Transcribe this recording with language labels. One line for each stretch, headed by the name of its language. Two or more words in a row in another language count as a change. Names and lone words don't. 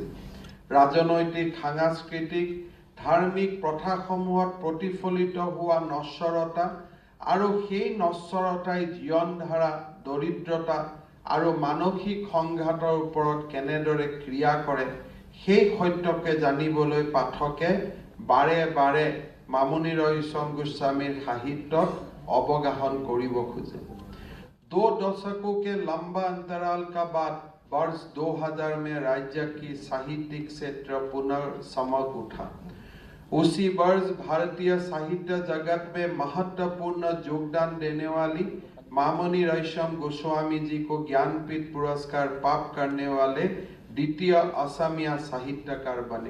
Assamese: ৰাজনৈতিক, সাংস্কৃতিক, ধাৰ্মিক প্ৰথাসমূহত প্ৰতিফলিত হোৱা নশ্বৰতা আৰু সেই নশ্বৰতাই জীৱনধাৰা, দৰিদ্ৰতা আৰু মানসিক সংঘাতৰ ওপৰত কেনেদৰে ক্ৰিয়া কৰে সেই সত্যকে জানিবলৈ পাঠকে বাৰে বাৰে মামণি ৰয়চম গোস্বামীৰ সাহিত্যত অৱগাহन কৰিব খোজে।
Hindi: 2 दशकों के लंबा अंतराल का बाद वर्ष 2000 में राज्य की साहित्यिक क्षेत्र पुनर्चमक उठा। उसी वर्ष भारतीय साहित्य जगत में महत्वपूर्ण योगदान देने वाली मामणि रयसम गोस्वामी जी को ज्ञानपीठ पुरस्कार प्राप्त करने वाले द्वितीय असमिया साहित्यकार बने।